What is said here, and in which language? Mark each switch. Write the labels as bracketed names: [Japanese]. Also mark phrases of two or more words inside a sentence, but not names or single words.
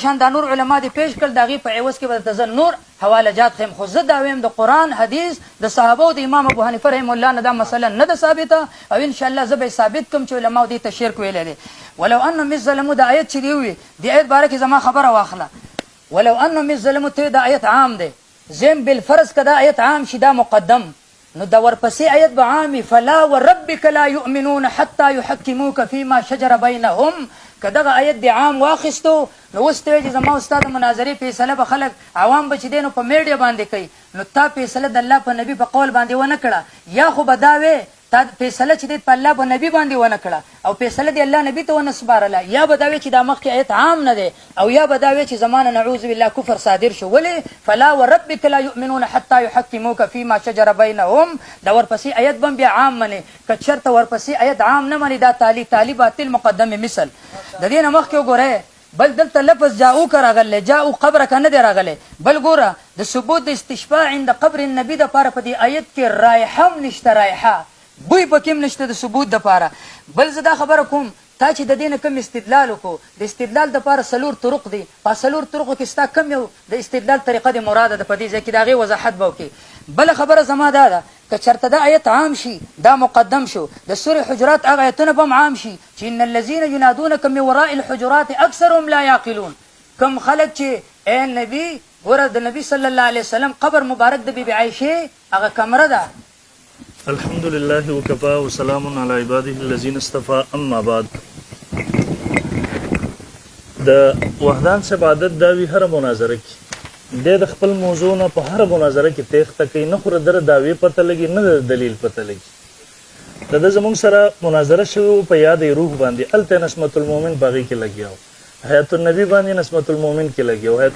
[Pashto] شان دا نور علما دې پیش کړل د هغې په عوض کې به درته زه نور حواله جات خیم خو زه دا ویم د قرآن حدیث د صحابه او د امام ابو حنیفه [Arabic] رحمه الله [Pashto] نه دا مسله نه ده ثابته او انشاءالله زه به ثابت کوم چې علماو دې ته شرک ویلی دی [Arabic] ولو انهم اذ ظلموا [Pashto] دا آیت چې دی وي دې آیت باره کې زما خبره واخله [Arabic] ولو انهم اذ ظلموا [Pashto] ته دا آیت عام دی زم بالفرض که دا آیت عام شي دا مقدم نو دا ورپسې آیت به عامي [Arabic] فلا وربک لا یؤمنون حتی یحکموک فیما شجر بینهم [Pashto] که دغه آیت د عام واخیستو نو اوس ته وایي چې زما استاد مناظرې فیصله به خلک عوام به چې دی نو په میډیا باندې کوي نو تا فیصله د الله په نبي په قول باندې ونه کړه یا خو به دا وې تا فیصله چې دی په الله په نبي باندې ونه کړه او فیصله د الله نبي ته ونه سپارله یا به دا وې چې دا مخکې آیت عام نه دی او یا به دا وې چې زمانه [Arabic] نعوذ بالله [Pashto] کفر صادر شو ولې [Arabic] فلا وربک لا یؤمنون حتی یحکموک فیما شجر بینهم [Pashto] دا ورپسې آیت به بیا عام منې که چېرته ورپسې آیت عام نه منې دا تالی باطل مقدم مثل د دې نه مخکې وګورئ بل دلته لفظ جاؤوک راغلی جاؤ قبرک نه دی راغلی بل ګوره د ثبوت د [Arabic] استشفاء عند قبر النبي [Pashto] دپاره په دې آیت کې رایحه هم نشته رایحه بوی پکې هم نشته د ثبوت دپاره. بل زه دا خبره کوم تا چې د دې نه کم استدلال وکړو، د استدلال دپاره 4 طرق دي. په 4 طرقو کې ستا کم یو د استدلال طریقه د مراده ده، په دې ځای کې د هغې وضاحت به وکړي. بله خبره زما دا ده که چېرته دا آیت عام شي، دا مقدم شو، د سورې حجرات هغه آیتونه به هم عام شي چې [Arabic] ان الذین ینادونک من وراء الحجرات اکثرهم لا یعقلون. [Pashto] کم خلک چې ای نبي ګوره د نبي [Arabic] صلی الله علیه وسلم [Pashto] قبر مبارک د بیبي عایشې هغه کمره ده. [Arabic] الحمد لله وکفا وسلام علی عباده الذین اصطفى اما بعد. [Pashto] د وحدان صاحب عادت دا وي هره مناظره کې د خپل موضوع نه په هره مناظره کې تېښته کوي، نه خو د دعوې پته لګي نه د دلیل پته لګي. د ده زموږ سره مناظره شوې وه په یاد روح باندې، هلته [Arabic] نسمت المؤمن [Pashto] په هغې کې لګیا و، [Arabic] حیات النبي [Pashto] باندې [Arabic] نسمت المؤمن [Pashto] کې لګیا و.